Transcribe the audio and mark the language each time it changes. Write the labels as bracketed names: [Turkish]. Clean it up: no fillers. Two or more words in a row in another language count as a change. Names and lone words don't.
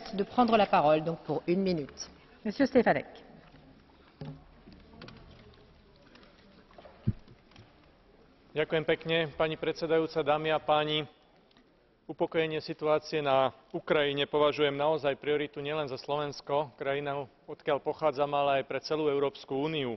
[French] de prendre la parole, donc pour 1 minute. Monsieur Stefanek. [Slovak] Ďakujem pekne, pani predsedajúca, dámy a páni. Upokojenie situácie na Ukrajine považujem naozaj prioritu nielen za Slovensko, krajinu, odkiaľ pochádzam, ale aj pre celú Európsku úniu.